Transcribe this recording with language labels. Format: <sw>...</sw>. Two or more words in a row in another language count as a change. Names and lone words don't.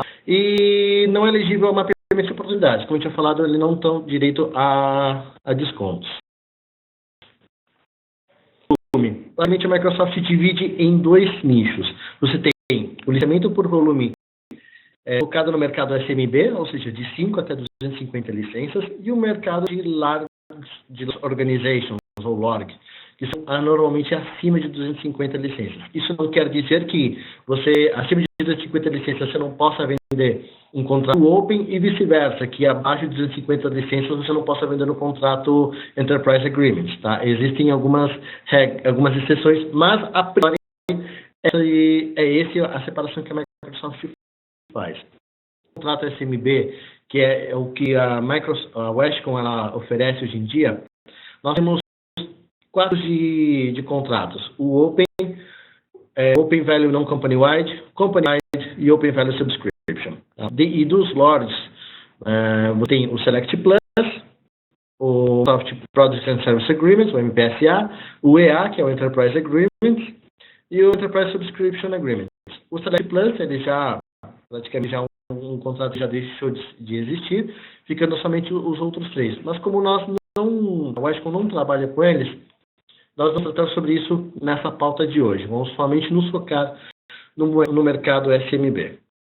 <pt>E não é elegível a mapeamento de oportunidades. Como eu tinha falado, ele não tem direito a descontos. Claramente, a Microsoft se divide em 2 nichos. Você tem o licenciamento por volume focado no mercado SMB, ou seja, de 5 até 250 licenças, e o mercado de</pt> <en>large organizations,</en> <pt>ou LORG, que são normalmente acima de 250 licenças. Isso não quer dizer que você, acima de 250 licenças, você não possa vender um contrato open e vice-versa, que abaixo de 250 licenças você não possa vender um contrato Enterprise Agreement. Tá? Existem algumas exceções, mas a priori essa a separação que a Microsoft faz. O contrato SMB, que é o que a Westcon ela oferece hoje em dia, nós temos 4 de contratos. O Open, Open Value Non-Company-Wide, Company-Wide e Open Value Subscription. Tá? E dos LORDs, você tem o Select Plus, o Soft Product and Service Agreement, o MPSA, o EA, que é o Enterprise Agreement, e o Enterprise Subscription Agreement. O Select Plus, ele praticamente um contrato já deixou de existir, ficando somente os outros 3. Mas como a Westcon não trabalha com eles, nós vamos tratar sobre isso nessa pauta de hoje. Vamos somente nos focar no mercado SMB.</pt>